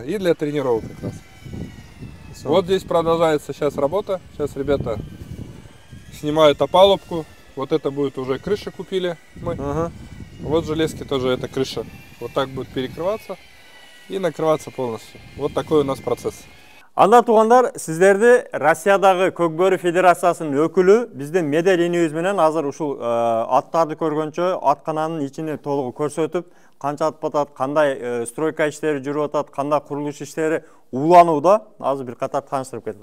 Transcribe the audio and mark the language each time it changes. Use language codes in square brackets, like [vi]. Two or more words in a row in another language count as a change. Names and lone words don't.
[ru] И для тренировок как раз. Вот здесь продолжается сейчас работа. Сейчас ребята снимают опалубку. Вот это будет уже крыша, купили мы. Вот железки тоже это крыша. Вот так будет перекрываться и накрываться полностью. Вот такой у нас процесс. [ky] Анда туугандар, сиздерди Россиядагы Көкбөрү Федерациясынын өкүлү биздин Медер инибиз менен азыр ушул аттарды көргөнчө аткананын ичини толугу көрсөтүп, канча ат батат, кандай стройка иштери жүрүп атат, кандай курулуш иштери уланууда, азыр бир катар тааныштырып кетет.